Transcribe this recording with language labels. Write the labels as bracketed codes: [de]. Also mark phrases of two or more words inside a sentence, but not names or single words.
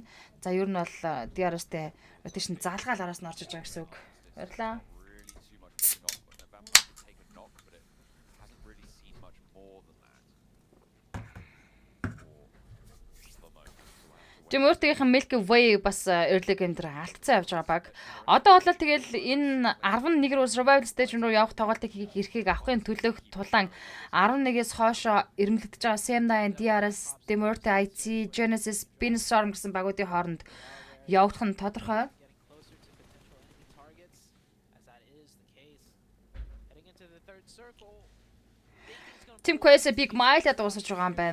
[mn] За ер нь бол DRS-тэй rotation залгаал араас нь орж иж байгаа гэсэн үг. Баярлалаа. Demurte-ийн Milky Way бас [en] early game [mn] дээр алдцсан явж байгаа баг. Одоо бол тэгэл энэ 11 руу [en] survival stage [mn] руу явах тоглолтыг хийх эрхийг авахын төлөөх тулаан 11-ээс хоошоо ирмэлдэж байгаа CM9, DRS, Demurte, IT, Genesis, Beanstorm гэсэн багуудын хооронд явагдах нь тодорхой. Team Quest Big Mile-а дуусаж байгаа юм байна.